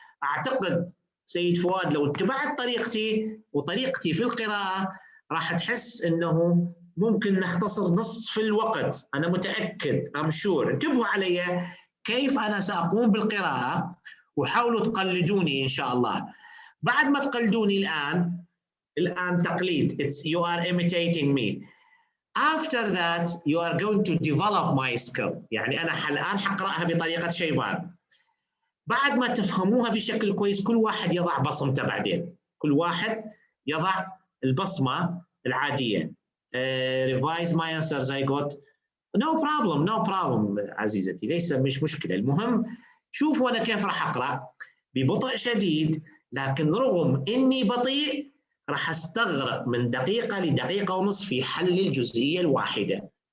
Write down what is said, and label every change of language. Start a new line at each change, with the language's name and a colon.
Arabic: أعتقد سيد فؤاد لو اتبعت طريقتي وطريقتي في القراءة راح تحس أنه ممكن نختصر نصف الوقت. أنا متأكد
English: I'm sure.
Arabic: انتبهوا علي كيف أنا سأقوم بالقراءة وحاولوا تقلدوني إن شاء الله. بعد ما تقلدوني الآن تقليد.
English: You are imitating me. After that you are going to develop my skill.
Arabic: يعني أنا الآن حقرأها بطريقة شيبان. بعد ما تفهموها بشكل كويس كل واحد يضع بصمته بعدين. كل واحد يضع البصمة العادية.
English: Revise my answers I got. No problem
Arabic: عزيزتي ليس مش مشكلة. المهم شوفوا أنا كيف راح أقرأ ببطء شديد لكن رغم إني بطيء راح أستغرق من دقيقة لدقيقة ونصف في حل الجزئية الواحدة.